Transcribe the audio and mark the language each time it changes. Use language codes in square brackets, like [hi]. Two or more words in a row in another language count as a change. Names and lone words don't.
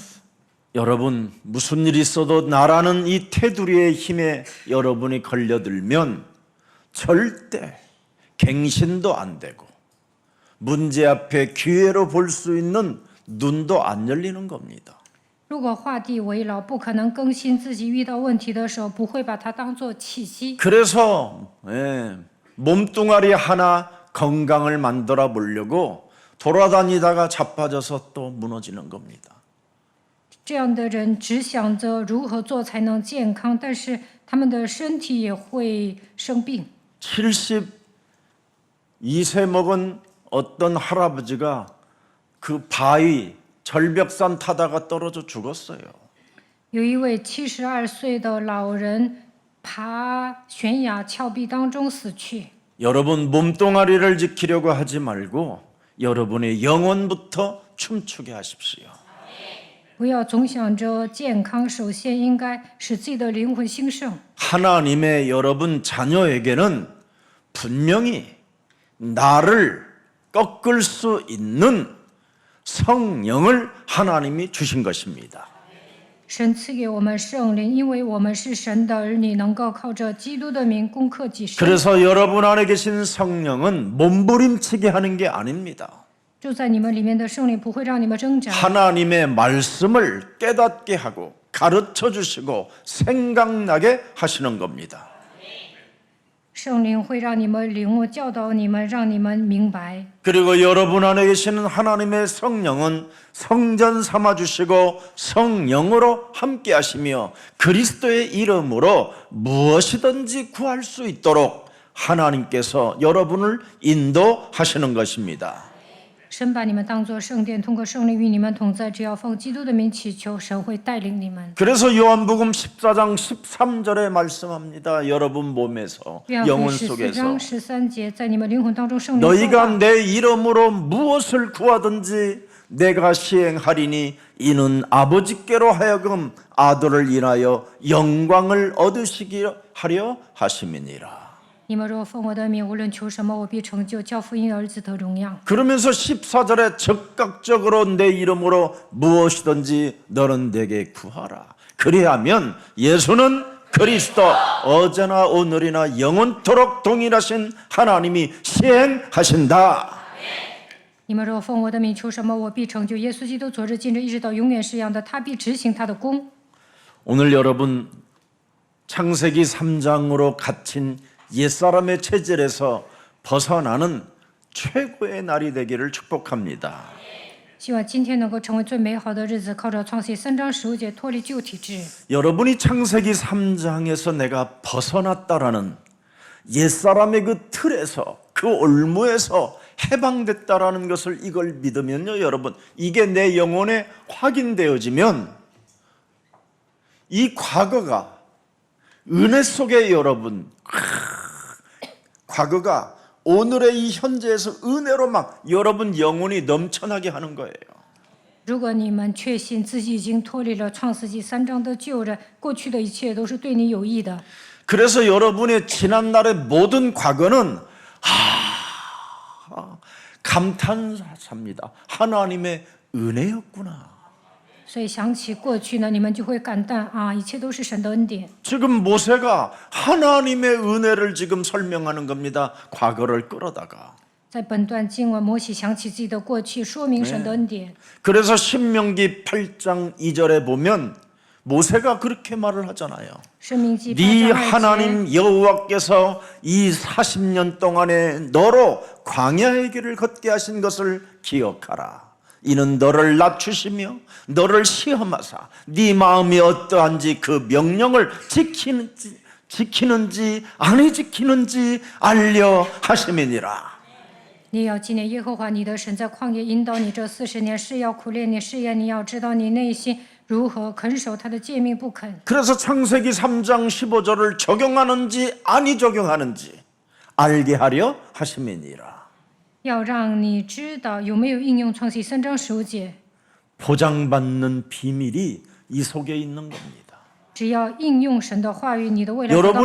[ko] 여러분 무슨 일이 있어도 나라는 이 테두리의 힘에 여러분이 걸려들면 절대 갱신도 안 되고 문제 앞에 기회로 볼 수 있는 눈도 안 열리는 겁니다. [zh] 如果画地为牢，不可能更新自己，遇到问题的时候不会把它当作契机。 [ko] 그래서 몸뚱아리 하나 건강을 만들어 보려고 돌아다니다가 자빠져서 또 무너지는 겁니다. [zh] 这样的人只想着如何做才能健康，但是他们的身体也会生病。 [ko] 72세 먹은 어떤 할아버지가 그 바위 절벽산 타다가 떨어져 죽었어요. [zh] 有一位72岁的老人爬悬崖峭壁当中死去。 [ko] 여러분 몸뚱아리를 지키려고 하지 말고 여러분의 영혼부터 춤추게 하십시오. [zh] 不要总想着健康，首先应该使自己的灵魂兴盛。 [ko] 하나님의 여러분 자녀에게는 분명히 나를 꺾을 수 있는 성령을 하나님이 주신 것입니다. [zh] 神赐给我们圣灵，因为我们是神的儿女，能够靠着基督的名攻克己身。 [ko] 그래서 여러분 안에 계신 성령은 몸부림치게 하는 게 아닙니다. [zh] 住在你们里面的圣灵不会让你们挣扎， [ko] 하나님의 말씀을 깨닫게 하고 가르쳐 주시고 생각나게 하시는 겁니다. [zh] 圣灵会让你们领悟，教导你们，让你们明白。 [ko] 그리고 여러분 안에 계시는 하나님의 성령은 성전 삼아 주시고 성령으로 함께 하시며 그리스도의 이름으로 무엇이든지 구할 수 있도록 하나님께서 여러분을 인도하시는 것입니다. [zh] 神把你们当作圣殿，通过圣灵与你们同在。只要奉基督的名祈求，神会带领你们。 [ko] 그래서 요한복음 14장 13절에 말씀합니다. 여러분 몸에서 [zh] 约翰福 [ko] 영혼 [zh] 音14 [ko] 속에서 [zh] 章13节，在你们灵魂当中，圣灵说 [ko] 너희가 [zh] 话。 [ko] 내 이름으로 무엇을 구하든지 내가 시행하리니 이는 아버지께로 하여금 아들을 인하여 영광을 얻으시게 하려 하심이니라. [zh] 你们若奉我的名，无论求什么，我必成就，叫福音儿子得荣耀。 [ko] 그러면서 14절에 적극적으로 내 이름으로 무엇이든지 너는 내게 구하라. 그리하면 예수는 그리스도 어제나 오늘이나 영원토록 동일하신 하나님이 시행하신다. [zh] 你们若奉我的名求什么，我必成就。耶稣基督昨日、今日、一直到永远是一样的，他必执行他的功。 [ko] 오늘 여러분 창세기 3장으로 갇힌 옛사람의 체질에서 벗어나는 최고의 날이 되기를 축복합니다. [zh] 希望今天能够成为最美好的日子，靠着创世记3章15节脱离旧体质。 [ko] 여러분이 창세기 3장에서 내가 벗어났다라는 옛사람의 그 틀에서 그 올무에서 해방됐다라는 것을 이걸 믿으면요, 여러분, 이게 내 영혼에 확인되어지면 이 과거가 은혜 속에 여러분, 과거가 오늘의 이 현재에서 은혜로 막 여러분 영혼이 넘쳐나게 하는 거예요. [zh] 如果你们确信自己已经脱离了创世纪3章的旧人，过去的一切都是对你有益的。 [ko] 그래서 여러분의 지난날의 모든 과거는 감탄사입니다. 하나님의 은혜였구나. [zh] 所以想起过去呢，你们就会感叹啊，一切都是神的恩典。 [ko] 지금 모세가 하나님의 은혜를 지금 설명하는 겁니다. 과거를 끌어다가. [zh] 在本段经文，摩西想起自己的过去，说明神的恩典。 [ko] 그래서 신명기 8장 2절에 보면 모세가 그렇게 말을 하잖아요. [zh] 申命记 [ko] 네 [zh] 8章2节， [ko] 하나님 여호와께서 이 40년 동안에 너로 광야의 길을 걷게 하신 것을 기억하라. 이는 너를 낮추시며 너를 시험하사 네 마음이 어떠한지 그 명령을 지키는지 아니 지키는지 알려 하심이니라. [zh] 你要纪念耶和华你的神在旷野引导你这40年，是要苦练你，试验你，要知道你内心如何肯守他的诫命不肯。 [ko] 그래서 창세기 3장 15절을 적용하는지 아니 적용하는지 알게 하려 하심이니라. [zh] 要让你知道有没有应用创世记3章15节。 [ko] 보장받는 비밀이 이 속에 있는 겁니다. [zh] 只要应用神的话语，你的未来得到保